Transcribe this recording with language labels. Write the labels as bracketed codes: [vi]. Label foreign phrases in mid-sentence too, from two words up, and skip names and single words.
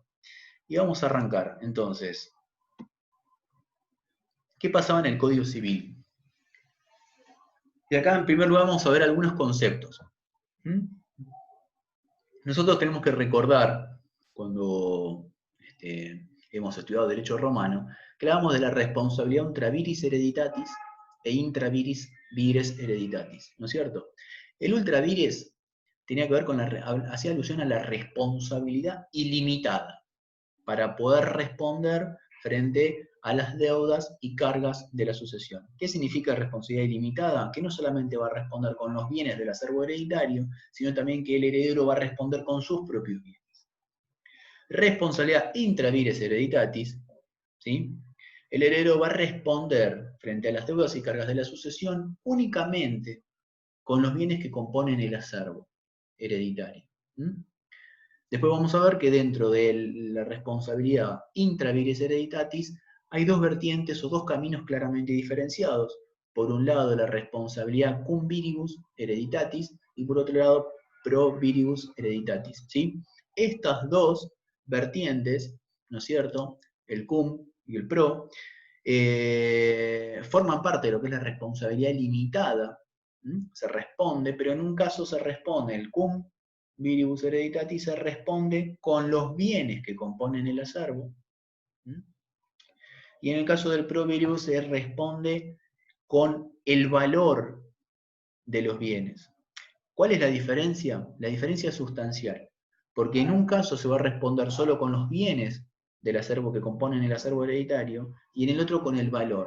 [es] Y vamos a arrancar, entonces. ¿Qué pasaba en el Código Civil? Y acá, en primer lugar, vamos a ver algunos conceptos. Nosotros tenemos que recordar, cuando hemos estudiado Derecho Romano, que hablábamos de la responsabilidad [la] intra viris hereditatis [es] e [la] intra viris hereditatis, [es] ¿no es cierto? El [la] ultra vires [es] tenía que ver con hacía alusión a la responsabilidad ilimitada para poder responder frente a las deudas y cargas de la sucesión. ¿Qué significa responsabilidad ilimitada? Que no solamente va a responder con los bienes del acervo hereditario, sino también que el heredero va a responder con sus propios bienes. Responsabilidad [la] intra vires hereditatis, [es] ¿sí? El heredero va a responder frente a las deudas y cargas de la sucesión únicamente con los bienes que componen el acervo hereditario. Después vamos a ver que dentro de la responsabilidad [la] intra vires hereditatis [es] hay dos vertientes o dos caminos claramente diferenciados. Por un lado, la responsabilidad [la] cum viribus hereditatis [es] y por otro lado, [la] pro viribus hereditatis. [es] ¿Sí? Estas dos vertientes, ¿no es cierto? El cum y el pro, forman parte de lo que es la responsabilidad limitada. Se responde, pero en un caso se responde el [la] cum viribus hereditatis, [es] se responde con los bienes que componen el acervo. Y en el caso del [la] pro viribus [es] se responde con el valor de los bienes. ¿Cuál es la diferencia? La diferencia es sustancial, porque en un caso se va a responder solo con los bienes del acervo que componen el acervo hereditario, y en el otro con el valor.